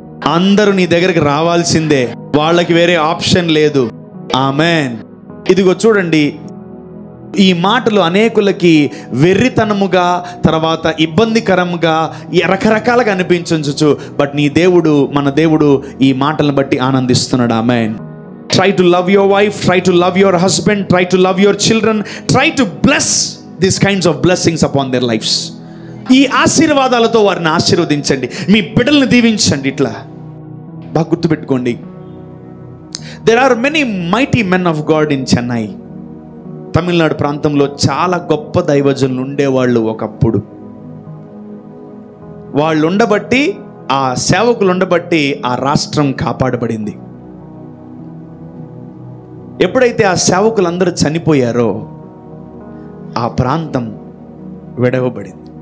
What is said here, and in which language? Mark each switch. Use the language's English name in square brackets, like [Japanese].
[Telugu] అందరూ నీ దగ్గరికి రావాల్సిందే. వాళ్ళకి వేరే ఆప్షన్ లేదు. ఆమేన్. ఇదిగో చూడండి, ఈ మాటలు అనేకులకి వెర్రితనముగా, తర్వాత ఇబ్బందికరంగా, రకరకాలుగా అనిపించవచ్చు. బట్ నీ దేవుడు, మన దేవుడు ఈ మాటలను బట్టి ఆనందిస్తున్నాడు. ఆమేన్. [English] Try to love your wife, try to love your husband, try to love your children, try to bless these kinds of blessings upon their lives. [Telugu] ఈ ఆశీర్వాదాలతో వారిని ఆశీర్వదించండి, మీ బిడ్డల్ని దీవించండి. ఇట్లా బాగా గుర్తుపెట్టుకోండి. [English] There are many mighty men of God in Chennai. [Telugu] Tamil Nadu ప్రాంతంలో చాలా గొప్ప దైవజనులు ఉండేవాళ్ళు ఒకప్పుడు. వాళ్ళు ఉండబట్టి, ఆ సేవకులు ఉండబట్టి ఆ రాష్ట్రం కాపాడబడింది. ఎప్పుడైతే ఆ సేవకులందరూ చనిపోయారో ఆ ప్రాంతం విడవబడింది.